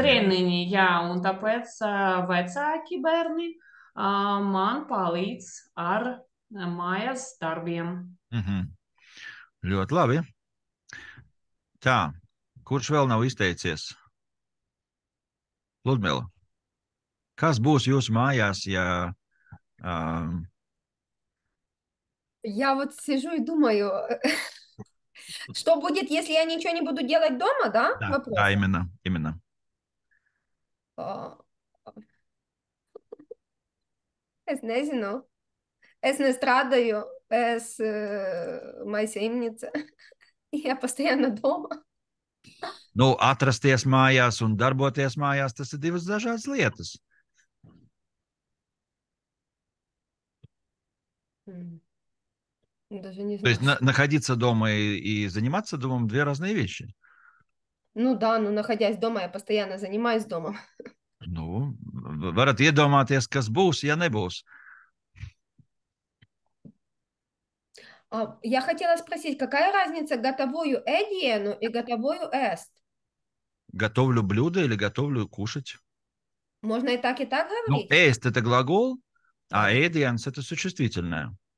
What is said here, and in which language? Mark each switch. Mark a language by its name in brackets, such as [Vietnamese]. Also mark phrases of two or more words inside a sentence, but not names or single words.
[Latvian] Treniņi, jā, un tāpēc vecāki bērni man palīdz ar mājas darbiem. Ļoti labi. Tā, kurš vēl nav izteicies? Ludmila, kas būs jūsu mājās, ja... [Russian] Я вот сижу и думаю, что будет, если я ничего не буду делать дома, да? Да, именно. [Latvian] Es nezinu. Es nestrādāju, es maisiņniece. [Russian] Я постоянно дома. [Latvian] Nu, atrasties mājās un darboties mājās, tas ir divas dažādas lietas. [Russian] Даже не знаю. То есть находиться дома и заниматься домом – две разные вещи. Ну да, но находясь дома, я постоянно занимаюсь домом. [Latvian] Nu, varat iedomāties, kas būs, ja nebūs. [Russian] Я хотела спросить, какая разница готовую едену и готовую ест? Готовлю блюдо или готовлю кушать. Можно и так говорить? Ну, есть это глагол, а ēdiens это существительное.